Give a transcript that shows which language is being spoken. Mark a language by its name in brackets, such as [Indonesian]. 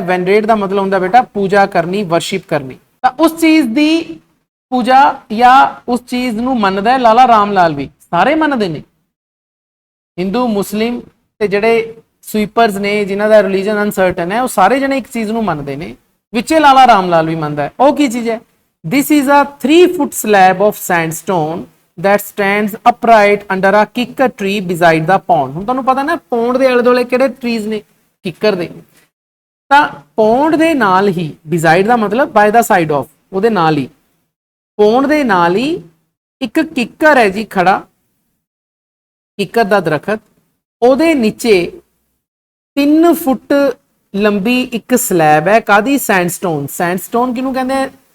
[Punjabi] ਵੈਨਰੇਟ ਦਾ ਮਤਲਬ ਹੁੰਦਾ ਬੇਟਾ ਪੂਜਾ ਕਰਨੀ, ਵਰਸ਼ਿਪ ਕਰਨੀ। ਤਾਂ ਉਸ ਚੀਜ਼ ਦੀ ਪੂਜਾ ਜਾਂ ਉਸ ਚੀਜ਼ ਨੂੰ ਮੰਨਦਾ ਹੈ ਲਾਲਾ ਰਾਮ ਲਾਲ ਵੀ, ਸਾਰੇ ਮੰਨਦੇ ਨੇ, ਹਿੰਦੂ, ਮੁਸਲਿਮ ਤੇ ਜਿਹੜੇ ਸਵੀਪਰਸ ਨੇ ਜਿਨ੍ਹਾਂ ਦਾ ਰਿਲੀਜਨ ਅਨਸਰਟਨ ਹੈ, ਉਹ ਸਾਰੇ ਜਣੇ ਇੱਕ ਚੀਜ਼ ਨੂੰ ਮੰਨਦੇ ਨੇ, ਵਿੱਚੇ ਲਾਲਾ ਰਾਮ ਲਾਲ ਵੀ ਮੰਨਦਾ ਹੈ। ਉਹ ਕੀ ਚੀਜ਼ ਹੈ? [English] This is a 3-foot slab of sandstone that stands upright under a kikkar tree beside the pond। [Punjabi] ਹੁਣ ਤੁਹਾਨੂੰ ਪਤਾ ਨਾ ਪੌਂਡ ਦੇ ਆਲੇ ਦੁਆਲੇ ਕਿਹੜੇ ਟਰੀਜ਼ ਨੇ, ਕਿੱਕਰ ਦੇ। ਤਾਂ ਪੌਂਡ ਦੇ ਨਾਲ ਹੀ, beside ਦਾ ਮਤਲਬ [English] by the side of, [Punjabi] ਉਹਦੇ ਨਾਲ ਹੀ, ਪੌਂਡ ਦੇ ਨਾਲ ਹੀ ਇੱਕ ਕਿੱਕਰ ਹੈ ਜੀ ਖੜਾ, ਕਿੱਕਰ ਦਾ ਦਰਖਤ, ਉਹਦੇ ਨੀਚੇ 3 ਫੁੱਟ ਲੰਬੀ ਇੱਕ ਸਲੈਬ ਹੈ। ਕਾਦੀ? ਸੈਂਡਸਟੋਨ। ਸੈਂਡਸਟੋਨ ਕਿਹਨੂੰ ਕਹਿੰਦੇ?